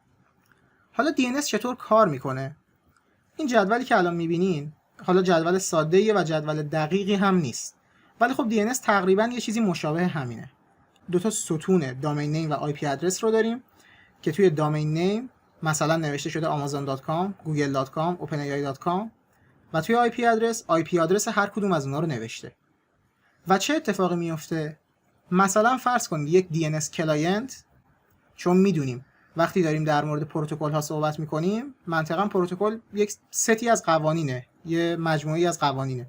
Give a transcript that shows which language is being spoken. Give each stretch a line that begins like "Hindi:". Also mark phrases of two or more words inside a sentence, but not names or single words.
Persian: حالا DNS چطور کار میکنه؟ این جدولی که الان میبینین حالا جدول ساده‌ایه و جدول دقیقی هم نیست، ولی خب DNS تقریبا یه چیزی مشابه همینه. دو تا ستون
English: domain name
Persian: و
English: IP address
Persian: رو داریم که توی
English: domain name
Persian: مثلا نوشته شده amazon.com، google.com، openai.com و توی
English: IP address
Persian: هر کدوم از اونها رو نوشته. و چه اتفاقی میفته؟ مثلا فرض کنید یک
English: DNS client,
Persian: چون میدونیم وقتی داریم در مورد پروتکل ها صحبت میکنیم منطقاً پروتکل یک ستی از قوانینه، یه مجموعی از قوانینه.